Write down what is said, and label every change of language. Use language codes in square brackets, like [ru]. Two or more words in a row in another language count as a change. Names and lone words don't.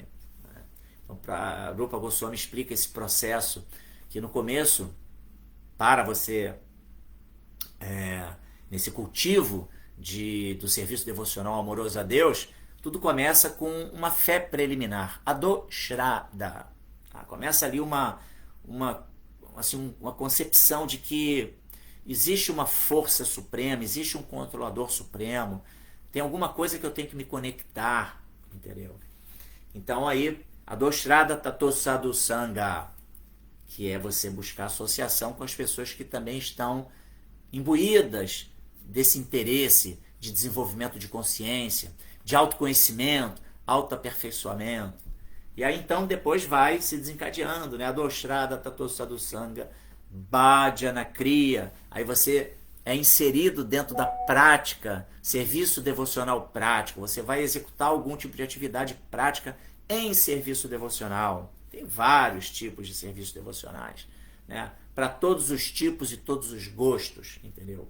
[pt] Então, Rupa Goswami explica esse processo que no começo, para você, nesse cultivo do serviço devocional amoroso a Deus, tudo começa com uma fé preliminar, adoshrada. Começa ali uma concepção de que existe uma força suprema, existe um controlador supremo, tem alguma coisa que eu tenho que me conectar, entendeu? Então aí, [sa] adoshrada tato sadhu sangha, [pt] que é você buscar associação com as pessoas que também estão imbuídas desse interesse de desenvolvimento de consciência, de autoconhecimento, autoaperfeiçoamento. E aí então depois vai se desencadeando, né? [sa] Adoshrada tato sadhu sangha, bhajana kriya. [pt] Aí você é inserido dentro da prática, serviço devocional prático. Você vai executar algum tipo de atividade prática em serviço devocional. Tem vários tipos de serviços devocionais, né? Para todos os tipos e todos os gostos, entendeu?